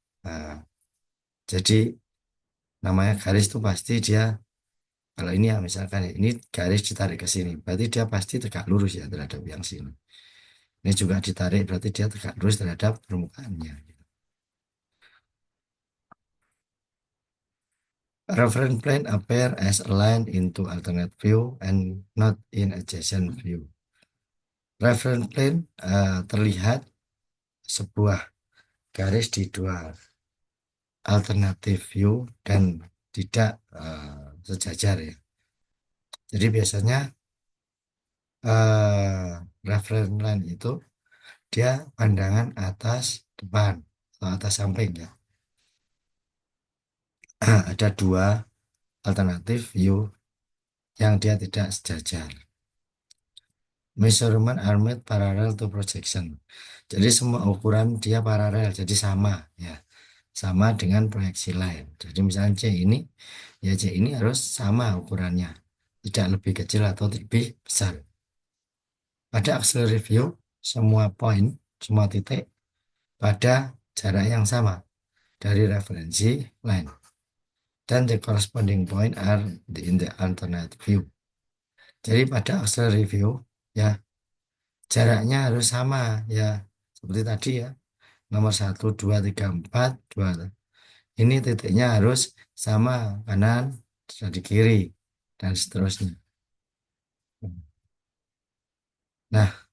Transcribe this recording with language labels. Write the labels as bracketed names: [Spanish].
[Indonesian] Eh, jadi namanya garis itu pasti dia kalau ini ya misalkan ya, ini garis ditarik ke sini, berarti dia pasti tegak lurus ya terhadap yang sini. Ini juga ditarik berarti dia tegak lurus terhadap permukaannya. [English] Reference plane appear as a line into alternate view and not in adjacent view. [Indonesian] Reference plane terlihat sebuah garis di dua alternative view dan tidak sejajar ya. Jadi biasanya reference line itu dia pandangan atas depan atau atas samping ya. Ada dua alternatif view yang dia tidak sejajar. [English] Measurement are made parallel to projection. [Indonesian] Jadi semua ukuran dia paralel, jadi sama ya. Sama dengan proyeksi lain. Jadi misalnya C ini, ya C ini harus sama ukurannya. Tidak lebih kecil atau lebih besar. Pada auxiliary view, semua poin, semua titik pada jarak yang sama dari referensi line. [English] Dan the corresponding point are in the alternate view. [Indonesian] Jadi pada auxiliary view, ya jaraknya harus sama ya. Seperti tadi ya, nomor 1, 2, 3, 4, 2. Ini titiknya harus sama kanan, di kiri, dan seterusnya. Nah,